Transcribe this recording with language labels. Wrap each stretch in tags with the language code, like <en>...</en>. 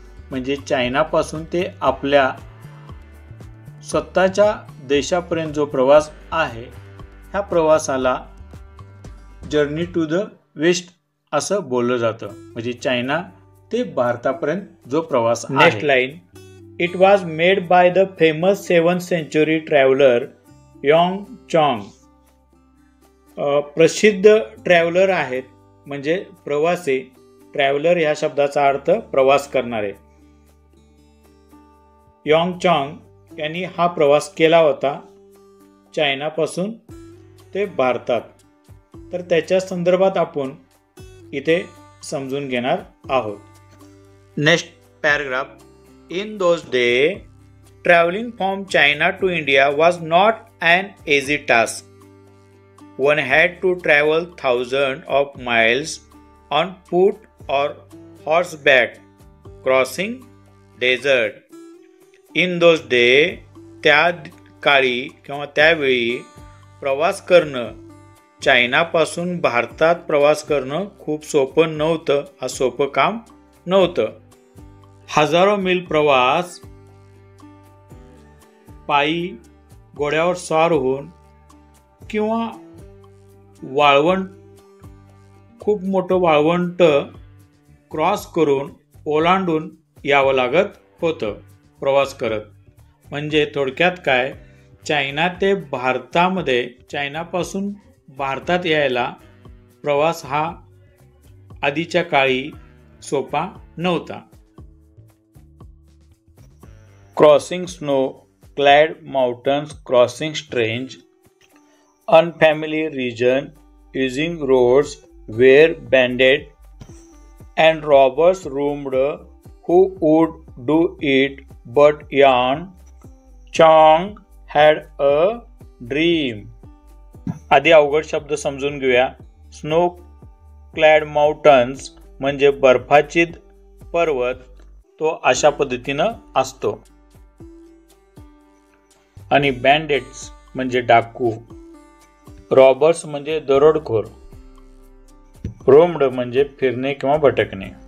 <mr>म्हणजे चायनापासून ते आपल्या स्वतःच्या देशापर्यंत जो प्रवास आहे ह्या प्रवासाला जर्नी टू द वेस्ट असं बोललं जातं. म्हणजे चायना ते भारतापर्यंत जो प्रवास आहे. Next line.</mr> <en>It was made by the famous 7th century traveler Yong Chong.</en> <mr>प्रसिद्ध ट्रॅव्हलर आहेत म्हणजे प्रवासी. ट्रॅव्हलर ह्या शब्दाचा अर्थ प्रवास करणारे. यॉंग चॉंग यांनी हा प्रवास केला होता चायनापासून ते भारतात. तर त्याच्या संदर्भात आपण इथे समजून घेणार आहोत. Next paragraph.</mr> <en>In those days, traveling from China to India was not an easy task. One had to travel thousands of miles on foot or horseback, crossing desert. In those days,</en> <mr>त्या काळी किंवा त्यावेळी प्रवास करणं, चायनापासून भारतात प्रवास करणं खूप सोपं नव्हतं. हा सोपं काम नव्हतं. हजारो मैल प्रवास पायी, घोड्यावर स्वार होऊन किंवा वाळवंट, खूप मोठं वाळवंट क्रॉस करून ओलांडून यावं लागत होतं प्रवास करत. म्हणजे थोडक्यात काय, चायना ते भारतामध्ये, चायनापासून भारतात यायला प्रवास हा आधीच्या काळी सोपा नव्हता.</mr> <en>Crossing snow-clad mountains, crossing strange unfamiliar region using roads were banded and robbers roamed who would do it, but Yan Chong had a dream.</en> <mr>आधी अवघड शब्द समजून घेऊया. स्नो क्लॅड माउंटन्स म्हणजे बर्फाच्छादित पर्वत, तो अशा पद्धतीनं असतो. आणि बँडेट्स म्हणजे डाकू, रॉबर्स म्हणजे दरोडखोर, रोम्ड म्हणजे फिरणे किंवा भटकणे.</mr>